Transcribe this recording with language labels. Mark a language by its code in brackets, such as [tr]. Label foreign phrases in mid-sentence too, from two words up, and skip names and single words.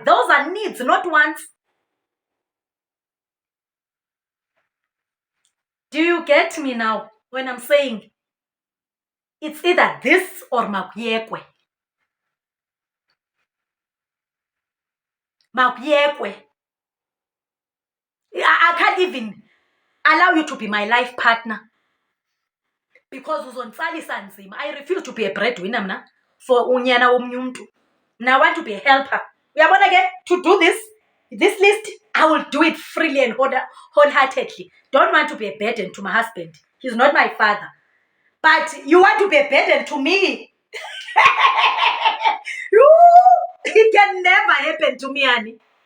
[en] Those are needs, not wants. Do you get me now when I'm saying it's either this or makuyekwe? [xh] Makuyekwe. [en] I can't even allow you to be my life partner because [xh] uzonditsalisa nzima. [en] I refuse to be a breadwinner mna for unyana womnye umntu. Now I want to be a helper. [xh] Uyabona ke, [en] to do this list, I will do it freely and wholeheartedly. Don't want to be a burden to my husband. He's not my father. But you want to be a burden to me. It can never happen to me, honey.